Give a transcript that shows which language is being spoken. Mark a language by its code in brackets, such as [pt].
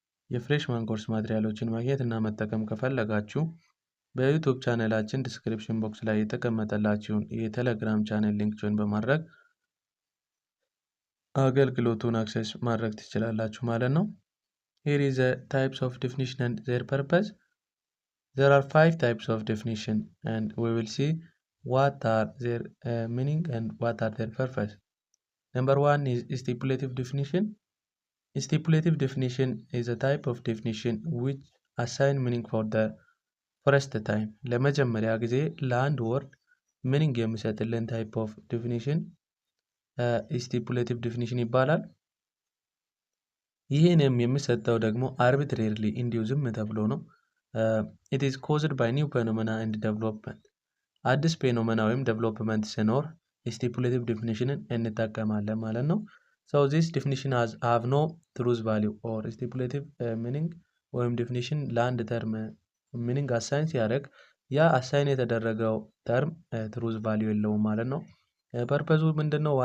[am] የፍሬሽማን ኮርስ ማቴሪያሎችን ማግኘት እና መጠቀም ከፈለጋችሁ በዩቲዩብ ቻናላችን ዲስክሪፕሽን ቦክስ ላይ የተቀመጠላችሁን የቴሌግራም ቻናል ሊንክ ጆይን በማድረግ አገልግሎቱን አክሰስ ማድረግ ትችላላችሁ ማለት ነው። [en] Here is the types of definition and their purpose. There are 5 types of definition and we will see what are their meaning and what are their purpose. Number 1 is stipulative definition. Stipulative definition is a type of definition which assign meaning for the first time. [am] ለመጀመሪያ ጊዜ ለአንድ ወርድ meaning የሚሰጥልን type of definition stipulative definition ይባላል። ይህንም የሚሰጠው ደግሞ arbitrarily እንዲሁ ዝም ተብሎ ነው። [en] it is caused by new phenomena and development. [am] አዲስ ፌኖሜና ወይም ዴቨሎፕመንት ሲኖር stipulative definitionን እንጠቀማለን ማለት ነው። [en] so this definition have no truth value or stipulative meaning [am] ወይም definition ለአንድ ተርም meaning assign ሲያደርግ ያ assign የተደረገው ተርም truth value የለውም ማለት ነው። ፐርፐዙ ምንድነው?